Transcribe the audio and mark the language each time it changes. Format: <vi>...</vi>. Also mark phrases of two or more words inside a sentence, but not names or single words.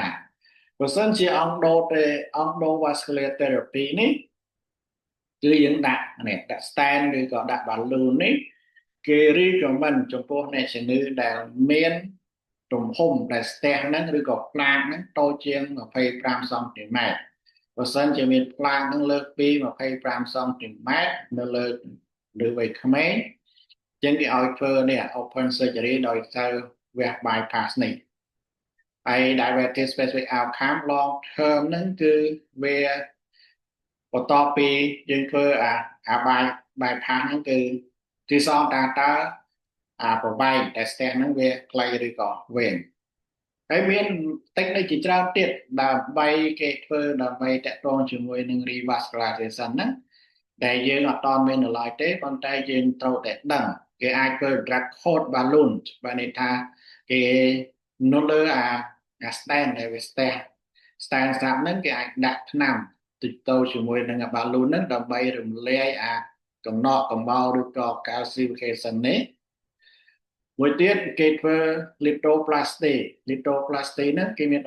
<km>បើសិនជា</km> <en>endovascular therapy</en> <km>នេះគឺយើងដាក់ stent ឬក៏ដាក់ balloon នេះគេ recommend ចំពោះអ្នកជំ ងឺដែលមានទំហំដែលស្ទះហ្នឹងឬក៏ផ្លាកហ្នឹងតូចជាង25សង់ទីម៉ែត្របើសិនជាមានផ្លាកហ្នឹងលើសពី25សង់ទីម៉ែត្រនៅលើវ័យក្មេងចឹងគេឲ្យធ្វើនេះ</km> <en>open surgery</en> <km>ដោយត្រូវវះ bypass នេះហើយ</km> <en>diabetes specific outcome long term</en> <km>ហ្នឹងគឺវាបន្ទាប់ពីយើងធ្វើ bypass ហ្នឹងគឺសងតើប្រវែងតែស្ទះហ្នឹងវាខ្លីឬក៏វែងហើយមានtechnique ជាច្រើនទៀតដើម្បីគេធ្វើដើម្បីតាក់ទងជាមួយនឹង revascularization ហ្នឹងដែលយើងអត់តមាននៅឡើយ ទេប៉ុន្តែយើងត្រូវតែដឹងគេអាចធ្វើ</km> <en>drug coat balloon</en> <km>បានន័យថាគេនៅលើstent ដែលវាស្ទះ stent ស្រាប់ហ្នឹងគេអាចដាក់ថ្នាំតិចតូចជាមួយ នឹង balloon ហ្នឹងដើម្បីរំលាយកំណកកំបោរឬក៏ calcification នេះមួយទៀតគេធ្វើ lithoplasty ហ្នឹងគេមានឧ</km>